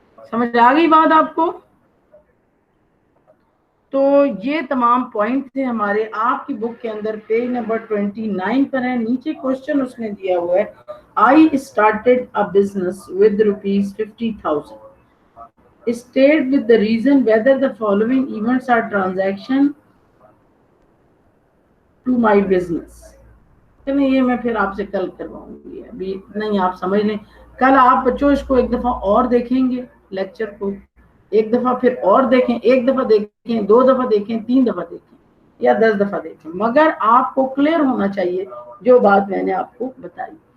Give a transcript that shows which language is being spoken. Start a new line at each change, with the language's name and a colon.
Urdu: سمجھ آ گئی بات آپ کو؟ تو یہ تمام پوائنٹ تھے ہمارے. آپ کی بک کے اندر پیج نمبر 29 پر ہے, نیچے کوشچن اس نے دیا ہوا ہے,
English: I started a business with ₹50,000. State with the reason whether the following events are transaction to my business.
Urdu: چلیں یہ میں پھر آپ سے کل کرواؤں گی, ابھی نہیں آپ سمجھ لیں. کل آپ بچوں اس کو ایک دفعہ اور دیکھیں گے, لیکچر کو ایک دفعہ پھر اور دیکھیں, ایک دفعہ دیکھیں, 2 دفعہ دیکھیں, 3 دفعہ دیکھیں یا 10 دفعہ دیکھیں, مگر آپ کو کلیئر ہونا چاہیے جو بات میں نے آپ کو بتائی.